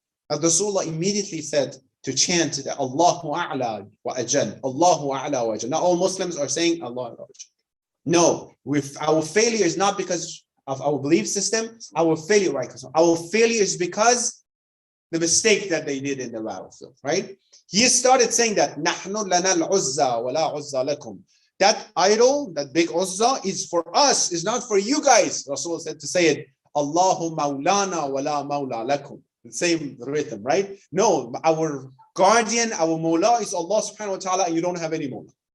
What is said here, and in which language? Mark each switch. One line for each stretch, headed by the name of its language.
English: And Rasulullah immediately said to chant that
Arabic: Allahu A'la wa Ajal,
English: Allahu A'la wa Ajal. Not all Muslims are saying Allah wa Ajal. No, our failure is not because of our belief system. Our failure, right? Our failure is because the mistake that they did in the battlefield, right? He started saying that
Arabic: نَحْنُ لَنَا الْعُزَّى وَلَا عُزَّى لَكُمْ.
English: That idol, that big Uzza, is for us, is not for you guys. Rasul said to say it,
Arabic: Allahu maulana wa la maula lakum.
English: The same rhythm, right? No, our guardian, our Mawla is Allah subhanahu wa ta'ala, and you don't have any Mawla.